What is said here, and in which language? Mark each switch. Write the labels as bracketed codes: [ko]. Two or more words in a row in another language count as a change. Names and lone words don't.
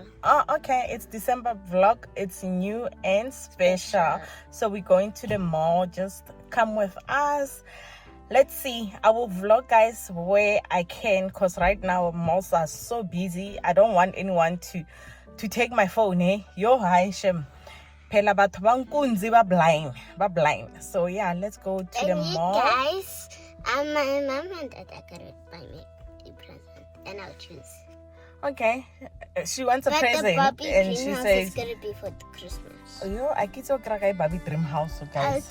[en] Oh, okay. It's December vlog. It's new and special. So we're going to the mall. Just come with us. Let's see. I will vlog guys where I can, because right now malls are so busy. I don't want anyone to take my phone. Yo, hi Shem. [st] Phela batho ba nkunzi ba blind. [en] So yeah, let's go to the mall. Guys, my mom and dad are gonna buy me a present, and I'll choose. Okay, she wants a present, the Barbie and dream she house says, is gonna be for Christmas. "Yo, I get to cry Barbie dream house, guys."